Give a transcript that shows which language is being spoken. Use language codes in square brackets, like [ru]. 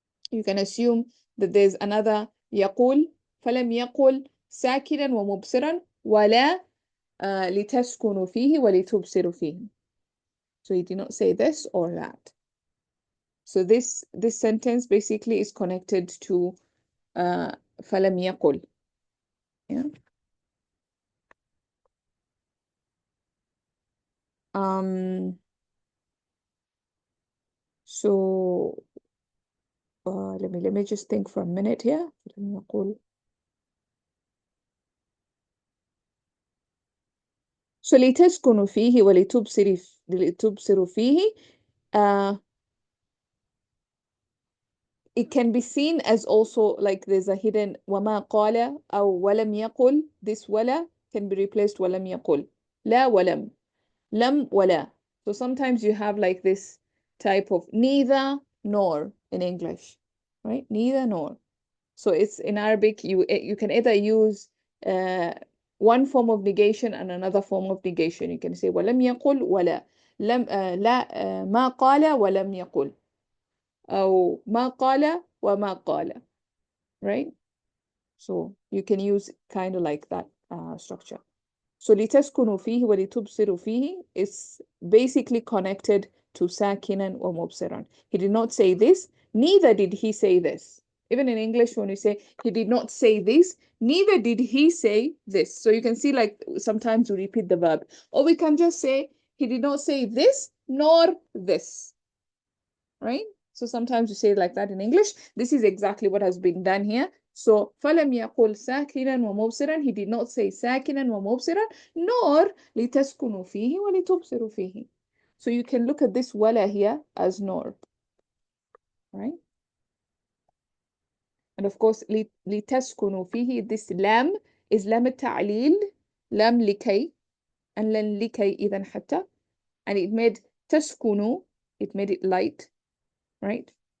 [en] You can assume that there's another يقول. [ar] فلم يقل ساكنا ومبصرا ولا لتسكنوا فيه ولتبصروا فيه. [en] So he did not say this or that. So this sentence basically is connected to فلم يقل. Yeah. So let me just think for a minute here. [ar] فلم يقل. So لتسكنوا فيه ولتبصروا فيه. [en] It can be seen as also like there's a hidden [ar] وما قال أو ولم يقل. [en] This ولا can be replaced [ar] ولم يقل. لا ولم. لم ولا. [en] So sometimes you have like this type of neither nor in English, right? Neither nor. So it's in Arabic, you can either use one form of negation and another form of negation. You can say [ar] ولم يقل ولا لم لا ما قال ولم يقل أو ما قال وما قال, right? [en] So you can use kind of like that structure. So [ar] لتسكنوا فيه ولتبصروا فيه [en] is basically connected to [ar] ساكنا ومبصرا. [en] He did not say this, neither did he say this. Even in English, when we say he did not say this, neither did he say this. So you can see like sometimes we repeat the verb. Or we can just say he did not say this nor this, right? So sometimes you say it like that in English. This is exactly what has been done here. So [ar] فلم يقل ساكنا ومبصرا, [en] he did not say [ar] ساكنا ومبصرا, [en] nor [ar] لتسكنوا فيه ولتبصروا فيه. [en] So you can look at this ولا here as nor, right? And of course [ar] لتسكنوا فيه, [en] this lam is lam التعليل, lam لكي, and then [ar] لكي إذا حتى, [en] and it made تسكنوا, it made it light, right?